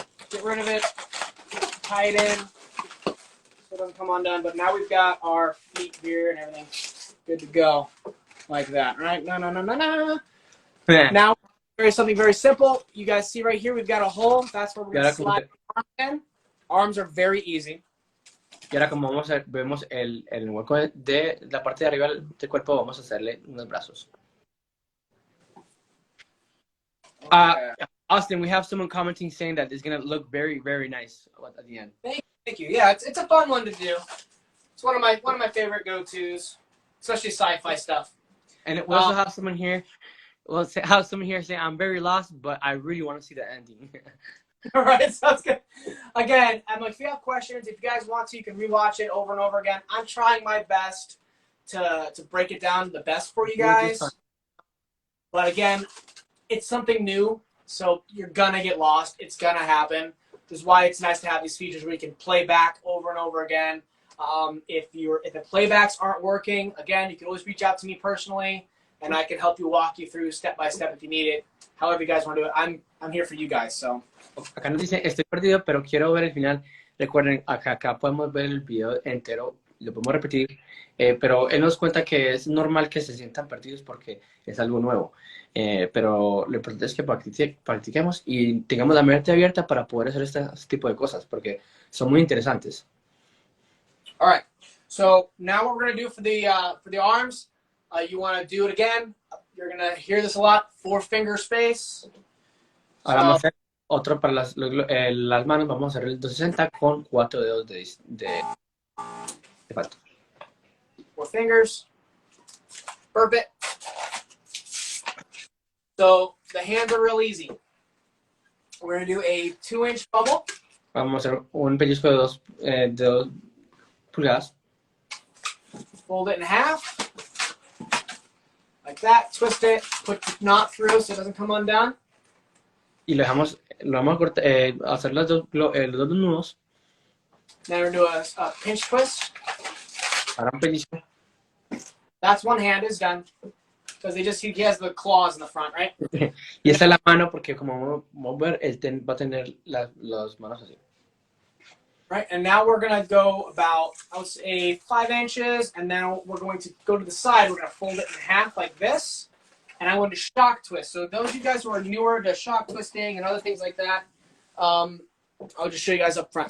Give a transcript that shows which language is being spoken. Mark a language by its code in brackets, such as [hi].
[en] Get rid of it. Tie it in. So it doesn't come undone. But now we've got our feet here and everything good to go. Like that, right? No. Now, something very simple. You guys see right here, we've got a hole. That's where we're going to slide the arms in. Arms are very easy. [es] Y ahora como vemos el hueco de la parte de arriba del cuerpo, vamos a hacerle unos brazos. [en] Austin, we have someone commenting saying that it's going to look very, very nice at the end. Thank you. Yeah, it's a fun one to do. It's one of my favorite go-tos, especially sci-fi stuff. And we also have someone here. Well, have someone here saying, I'm very lost, but I really want to see the ending. All right, sounds good. Again, if you have questions, if you guys want to, you can rewatch it over and over again. I'm trying my best to break it down the best for you guys. But again, it's something new, so you're gonna get lost. It's gonna happen. This is why it's nice to have these features where you can play back over and over again. If the playbacks aren't working, again, you can always reach out to me personally, and I can help you walk you through step by step if you need it. However you guys want to do it, I'm here for you guys. So. [es] Acá nos dice, estoy perdido, pero quiero ver el final. Recuerden, acá podemos ver el video entero lo podemos repetir, pero él nos cuenta que es normal que se sientan perdidos porque es algo nuevo. Pero lo importante es que practiquemos y tengamos la mente abierta para poder hacer este tipo de cosas, porque son muy interesantes. [en] All right. So now what we're gonna do for the arms, you want to do it again. You're gonna hear this a lot. 4-finger space. [es] Ahora vamos a hacer otro para las manos, vamos a hacer el 260 con 4 dedos de falta. [en] 4 fingers. Burp it. So the hands are real easy. We're gonna do a 2-inch bubble. [es] Vamos a hacer un pellizco de 2 pulgadas. [en] Fold it in half. Like that. Twist it. Put the knot through so it doesn't come undone. [es] Y lo vamos a cortar, hacer los dos nudos. [en] Then we're gonna do a pinch twist. [es] Ahora un pellizco. [en] That's one hand is done. Because he has the claws in the front, right? [es] Y esta es la mano porque como vamos a ver, él va a tener las manos así. [en] Right, and now we're gonna go about, I would say 5 inches, and then we're going to go to the side. We're gonna fold it in half like this, and I'm going to shock twist. So those of you guys who are newer to shock twisting and other things like that, I'll just show you guys up front.